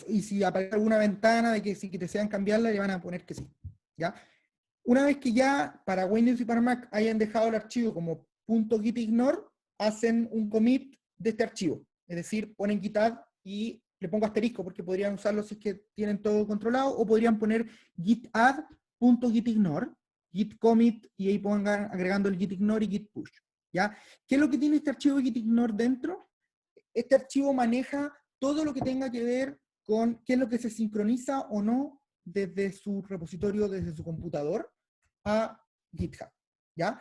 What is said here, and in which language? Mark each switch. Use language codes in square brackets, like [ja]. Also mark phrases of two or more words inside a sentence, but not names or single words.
[es] Y si aparece alguna ventana de que si que desean cambiarla, le van a poner que sí, ¿ya? Una vez que ya para Windows y para Mac hayan dejado el archivo como .gitignore, hacen un commit de este archivo. Es decir, ponen gitadd y le pongo asterisco porque podrían usarlo si es que tienen todo controlado, o podrían poner gitadd.gitignore, [en] git commit, [es] y ahí pongan agregando el gitignore y [en] git push. [es] ¿Ya? ¿Qué es lo que tiene este archivo gitignore dentro? Este archivo maneja todo lo que tenga que ver con qué es lo que se sincroniza o no desde su repositorio, desde su computador, a GitHub, ¿ya?